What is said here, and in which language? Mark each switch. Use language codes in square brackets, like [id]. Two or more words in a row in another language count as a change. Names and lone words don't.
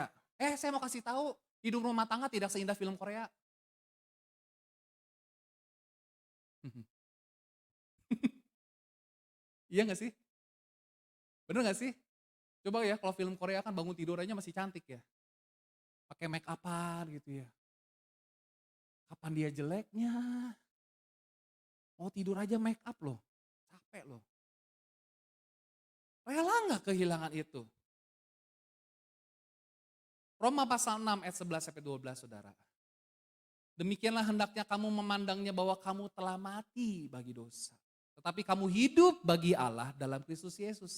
[id] Saya mau kasih tahu, hidup rumah tangga tidak seindah film Korea. Iya gak sih? Bener gak sih? Coba ya kalau film Korea kan bangun tidur aja masih cantik ya. Pakai [en] make up- [id] an gitu ya. Kapan dia jeleknya? Mau tidur aja [en] make up [id] loh, capek loh. Rela gak kehilangan itu? Roma pasal 6 ayat 11 sampai 12 saudara. Demikianlah hendaknya kamu memandangnya bahwa kamu telah mati bagi dosa. Tetapi kamu hidup bagi Allah dalam Kristus Yesus.